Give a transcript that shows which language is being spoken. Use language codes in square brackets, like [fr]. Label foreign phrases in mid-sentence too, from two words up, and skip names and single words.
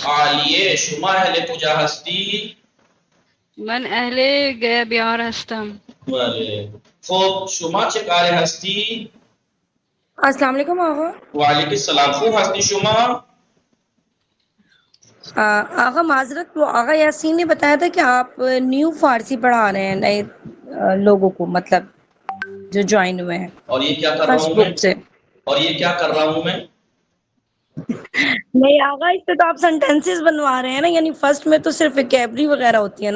[fa] عالیه شما اهل کجا هستی؟ من اهل گیا بیار هستم بله خب شما چه کاره هستی؟ [ar] السلام علیکم آقا. وعلیکم السلام [fa] خوب هستی شما؟ [ur] آقا معذرت تو آقا یاسین نے بتایا تھا کہ آپ نیو فارسی پڑھا رہے ہیں نئے لوگوں کو مطلب جو جوائن ہوئے ہیں اور یہ کیا کر رہا فرسٹ ہوں میں بک سے. اور یہ کیا کر رہا ہوں میں نہیں آقا اس پہ تو آپ سینٹینسز بنوا رہے ہیں نا یعنی فرسٹ میں تو صرف ویکیبری وغیرہ ہوتی ہے نا